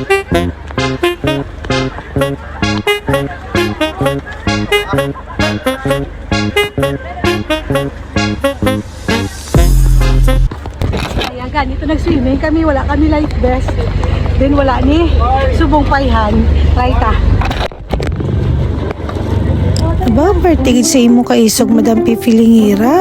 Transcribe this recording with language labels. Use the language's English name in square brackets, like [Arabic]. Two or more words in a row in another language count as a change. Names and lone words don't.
[Filipino] Ayan, ganito nag-swimming kami, wala kami life vest. [Hiligaynon] Then wala ni subong payhan. Try ta. Aba, pertigid sa imo kaisog Madam Pipilingira.